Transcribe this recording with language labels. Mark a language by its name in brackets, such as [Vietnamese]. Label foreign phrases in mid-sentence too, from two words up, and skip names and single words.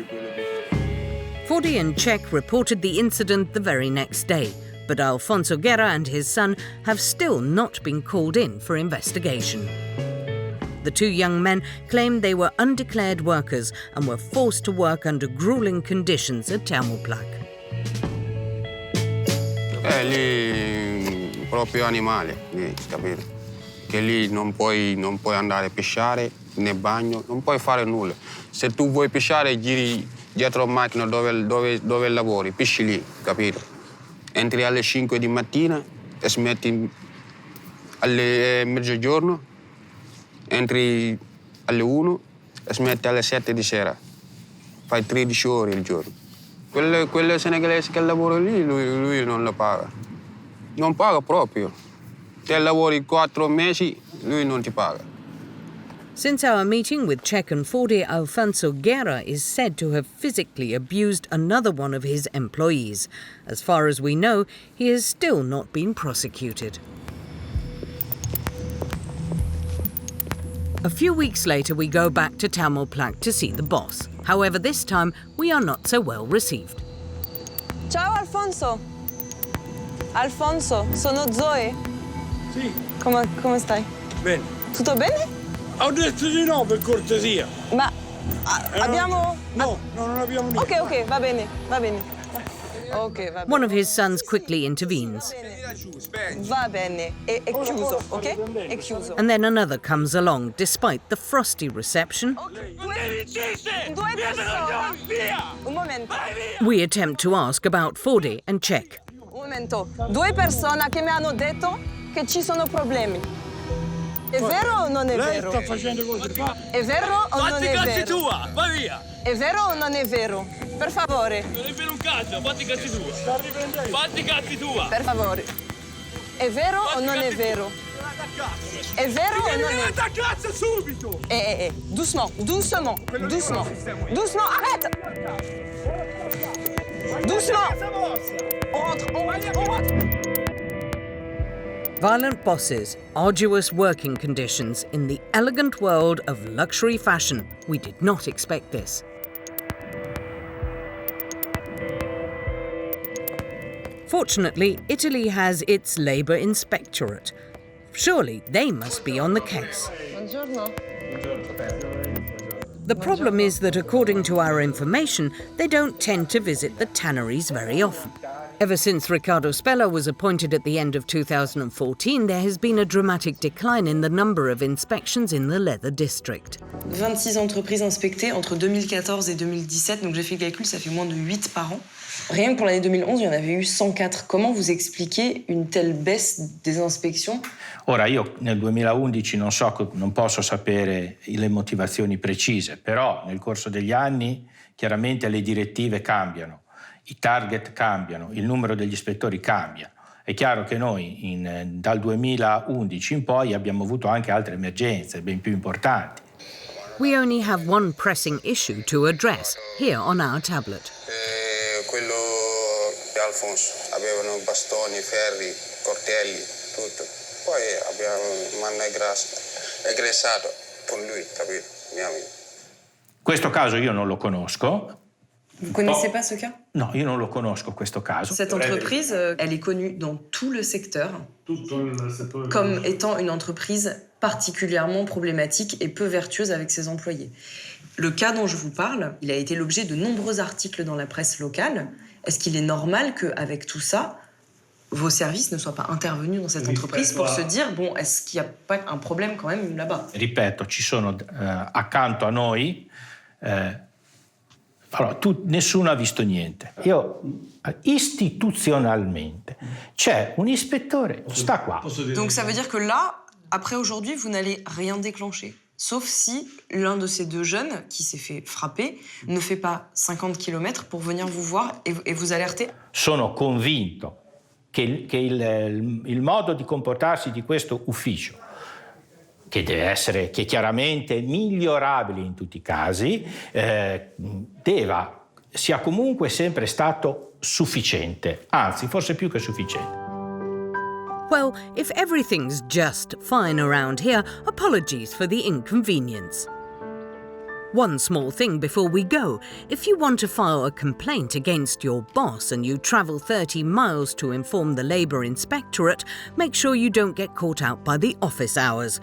[English] Fodi and Czech reported the incident the very next day, but Alfonso Guerra and his son have still not been called in for investigation. The 2 young men claimed they were undeclared workers and were forced to work under grueling conditions at Tamelplak. [Italian] Lì proprio animale, lì, capito? Che lì non puoi andare a pesciare, né bagno, non puoi fare nulla. Se tu vuoi pesciare, giri dietro la macchina dove lavori, pesci lì, capito? Entri alle 5 di mattina e smetti alle mezzogiorno, entri alle 1 e smetti alle 7 di sera. Fai 13 ore il giorno. Quelle senegalese che lavora lì, lui non lo paga. Non paga proprio. Se lavori 4 mesi, lui non ti paga. [English] Since our meeting with Czech and Fodi, Alfonso Guerra is said to have physically abused another one of his employees. As far as we know, he has still not been prosecuted. A few weeks later, we go back to Tamelplak to see the boss. However, this time, we are not so well received. [Italian] Ciao Alfonso. Alfonso, sono Zoe. Sì, Come stai? bene. Tutto bene? Ho detto di no, per cortesia. Ma abbiamo... No, non abbiamo niente. Ok, va bene, va bene. Ok, va bene. [English] One of his sons quickly intervenes. [Italian] Va bene, è chiuso, ok? È chiuso. [English] And then another comes along, despite the frosty reception. [Italian] Due persone. Un momento. [English] We attempt to ask about Fodi and Czech. [Italian] Un momento. 2 persone che mi hanno detto che ci sono problemi. È vero o non è Lei vero? sta facendo cose, fa. È vero o non è vero? tua, vai via! È vero o non è vero? Per favore, Non è vero un cazzo, fatti i cazzi tua! Sta riprendendo. Fatti i cazzi tua! per favore. È vero o non è vero? È vero o non è vero? cazzo subito! [French] Doucement, doucement, doucement. Doucement, arrête! Doucement! On rentre. [English] Violent bosses, arduous working conditions in the elegant world of luxury fashion. We did not expect this. Fortunately, Italy has its labour inspectorate. Surely they must be on the case. [Italian] Buongiorno. [English] The problem is that according to our information, they don't tend to visit the tanneries very often. Ever since Riccardo Spella was appointed at the end of 2014, there has been a dramatic decline in the number of inspections in the leather district. [French] 26 entreprises inspectées entre 2014 et 2017, donc j'ai fait le calcul, ça fait moins de 8 par an. Rien que pour l'année 2011, il y en avait eu 104. Comment vous expliquez une telle baisse des inspections? [Italian] Ora, io nel 2011 non posso sapere le motivazioni precise, però nel corso degli anni chiaramente le direttive cambiano. i target cambiano, il numero degli ispettori cambia. È chiaro che noi dal 2011 in poi abbiamo avuto anche altre emergenze ben più importanti. [English] We only have one pressing issue to address here on our tablet. [Italian] Quello di Alfonso, avevano bastoni, ferri, coltelli, tutto. Poi mi hanno aggressato con lui, capito? Mio amico. Questo caso io non lo conosco. [French] Vous connaissez pas ce cas? [Italian] No, io non lo conosco questo caso. [French] Cette entreprise, elle est connue dans tout le secteur comme étant une entreprise particulièrement problématique et peu vertueuse avec ses employés. Le cas dont je vous parle, il a été l'objet de nombreux articles dans la presse locale. Est-ce qu'il est normal qu'avec tout ça, vos services ne soient pas intervenus dans cette entreprise pour se dire, bon, est-ce qu'il n'y a pas un problème quand même là-bas? [Italian] Ripeto, ci sono accanto a noi, nessuno ha visto niente. Istituzionalmente, c'è un ispettore, sta qua. [French] Donc ça veut dire que là, après aujourd'hui, vous n'allez rien déclencher. Sauf si l'un de ces deux jeunes qui s'est fait frapper ne fait pas 50 km pour venir vous voir et vous alerter. [Italian] Sono convinto che il modo di comportarsi di questo ufficio, che è chiaramente migliorabile in tutti i casi, sia comunque sempre stato sufficiente, anzi forse più che sufficiente. [English] Well, if everything's just fine around here, apologies for the inconvenience. One small thing before we go. If you want to file a complaint against your boss and you travel 30 miles to inform the Labour Inspectorate, make sure you don't get caught out by the office hours.